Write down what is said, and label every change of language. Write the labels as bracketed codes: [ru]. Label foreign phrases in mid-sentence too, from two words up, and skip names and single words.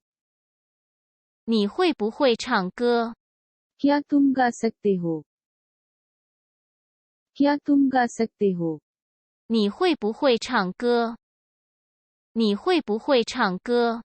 [zh] 你会不会唱歌？ [hi] क्या तुम गा सकते हो क्या तुम गा सकते हो [zh] 你会不会唱歌？你会不会唱歌？